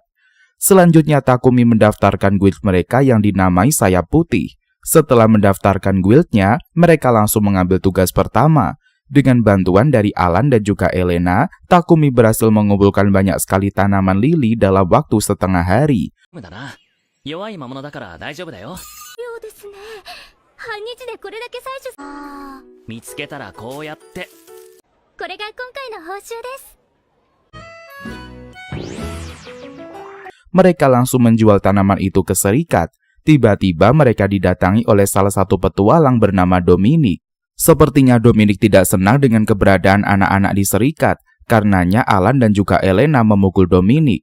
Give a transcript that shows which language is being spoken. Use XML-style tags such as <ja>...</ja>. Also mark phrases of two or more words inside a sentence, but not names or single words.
<id>Selanjutnya Takumi mendaftarkan guild mereka yang dinamai Sayap Putih. Setelah mendaftarkan guildnya, mereka langsung mengambil tugas pertama. Dengan bantuan dari Alan dan juga Elena, Takumi berhasil mengumpulkan banyak sekali tanaman lili dalam waktu setengah hari.</id> <ja>無だな。弱い魔物だから大丈夫だよ。ようですね。半日でこれだけ採取。見つけたらこうやって。これが今回の報酬です。</ja> <id>Mereka langsung menjual tanaman itu ke serikat. Tiba-tiba mereka didatangi oleh salah satu petualang bernama Dominic. Sepertinya Dominic tidak senang dengan keberadaan anak-anak di serikat. Karenanya Alan dan juga Elena memukul Dominic.</id>